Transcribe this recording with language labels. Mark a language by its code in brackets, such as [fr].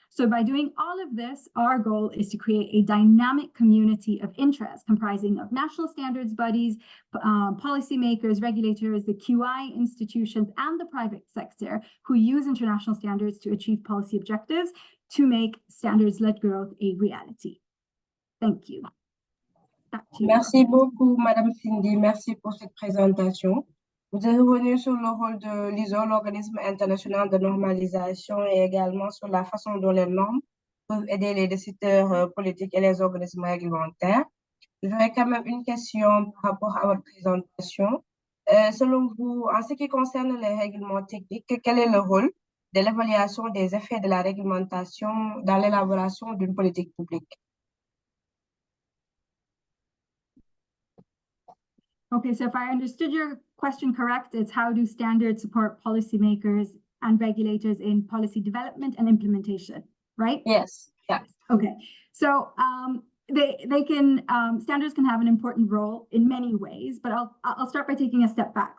[en] So by doing all of this, our goal is to create a dynamic community of interest comprising of national standards bodies, policymakers, regulators, the QI institutions, and the private sector who use international standards to achieve policy objectives to make standards-led growth a reality. Thank you. [fr] Merci beaucoup, Madame Cindy. Merci pour cette présentation. Vous êtes revenu sur le rôle de l'ISO, l'Organisme international de normalisation, et également sur la façon dont les normes peuvent aider les décideurs politiques et les organismes réglementaires. J'aurais quand même une question par rapport à votre présentation. Selon vous, en ce qui concerne les règlements techniques, quel est le rôle de l'évaluation des effets de la réglementation dans l'élaboration d'une politique publique? [en] Okay, so if I understood your question correct, it's how do standards support policymakers and regulators in policy development and implementation, right? Yes. Yeah. Okay, so standards can have an important role in many ways, but I'll start by taking a step back.